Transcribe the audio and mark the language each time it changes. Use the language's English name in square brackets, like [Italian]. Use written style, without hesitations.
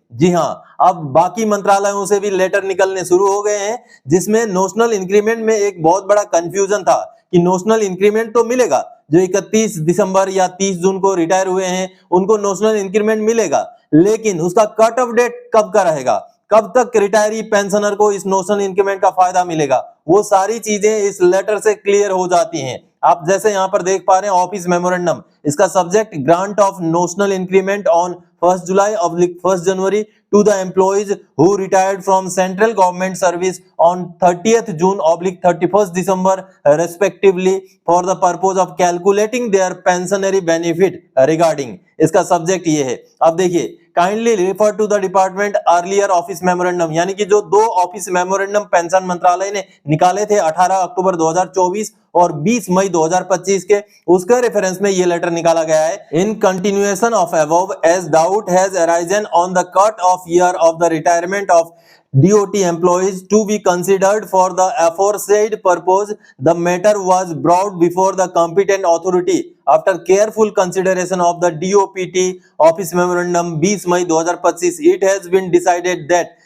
[Hindi] जी हां, अब बाकी मंत्रालयों से भी लेटर निकलने शुरू हो गए हैं, जिसमें नोशनल इंक्रीमेंट में एक बहुत बड़ा कंफ्यूजन था कि नोशनल इंक्रीमेंट तो मिलेगा, जो 31 दिसंबर या 30 जून को रिटायर हुए हैं उनको नोशनल इंक्रीमेंट मिलेगा, लेकिन उसका कट ऑफ डेट कब का रहेगा, कब तक रिटायरी पेंशनर को इस नोशनल इंक्रीमेंट का फायदा मिलेगा, वो सारी चीजें इस लेटर से क्लियर हो जाती हैं। आप जैसे यहां पर देख पा रहे हैं [English] Office memorandum, इसका subject grant of notional increment on 1 July और 1 January to the employees who retired from central government service on 30th June or 31st December respectively for the purpose of calculating their pensionary benefit regarding। [Hindi] इसका subject ये है। अब देखिए, [English] kindly refer to the department earlier office memorandum, [Hindi] यानी कि जो दो office memorandum pension मंत्रालय ने निकाले थे 18 अक्टूबर 2024 और 20 मई 2025 के, उसके रेफरेंस में ये लेटर निकाला गया है। [English] In continuation of above as doubt has arisen on the cut off year of the retirement of DOT employees to be considered for the aforesaid purpose, the matter was brought before the competent authority after careful consideration of the DOPT Office Memorandum 20 May 2025. It has been decided that